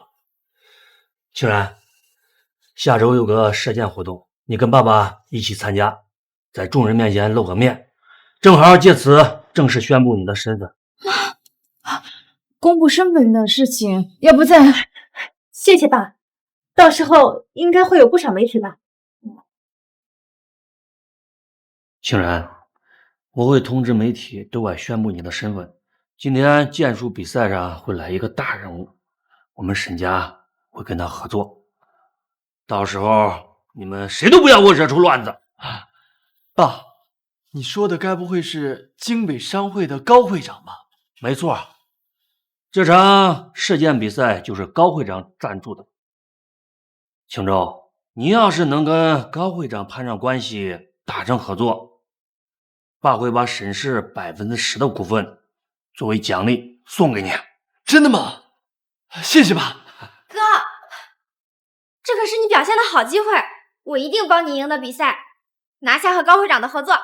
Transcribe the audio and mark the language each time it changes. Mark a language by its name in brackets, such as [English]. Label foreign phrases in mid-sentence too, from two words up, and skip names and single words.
[Chinese] 清然，下周有個射箭活動，你跟爸爸一起參加，在眾人面前露個面，正好借此正式宣布你的身份。公布身份的事情，要不再…… 謝謝爸，到時候應該會有不少媒體吧。庆然，我会通知媒体对外宣布你的身份。今天剑术比赛上会来一个大人物，我们沈家会跟他合作，到时候你们谁都不要给我惹出乱子。爸，你说的该不会是京北商会的高会长吧？没错，这场射箭比赛就是高会长赞助的。青州，你要是能跟高会长攀上關係，達成合作，爸會把沈氏10%的股份作為獎勵送給你。真的嗎？謝謝爸。哥，這可是你表現的好機會，我一定幫你贏得比賽，拿下和高會長的合作。